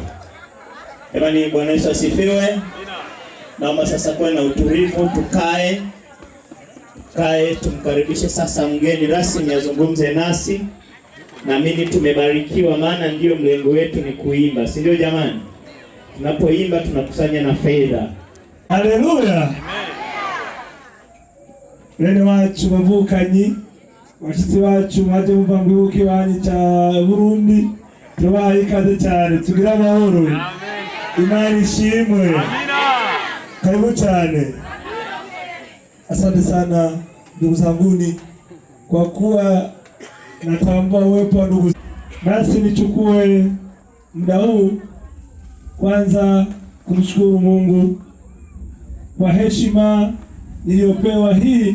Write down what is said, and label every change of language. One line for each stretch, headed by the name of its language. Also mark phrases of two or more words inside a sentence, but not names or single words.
Swahili: Jamani, Bwana Yesu asifiwe. Naomba sasa kuwe na utulivu, tukae tumkaribishe sasa mgeni rasmi azungumze nasi. Naamini tumebarikiwa, maana ndio mlengo wetu ni kuimba, si ndio jamani? Tunapoimba tunakusanya na fedha. Haleluya.
Rundi: Bene wacu bavukanyi, bashitsi bacu mwaje mumva mwibuke wanyu cha Burundi, tubaye ikaze cyane, tugira amahoro. Amen. Imani ishimwe. Amina. Karibu cyane.
Swahili: Asante sana ndugu zanguni kwa kuwa natambua uwepo wa ndugu. Basi nichukue muda huu kwanza kumshukuru Mungu kwa heshima niliyopewa hii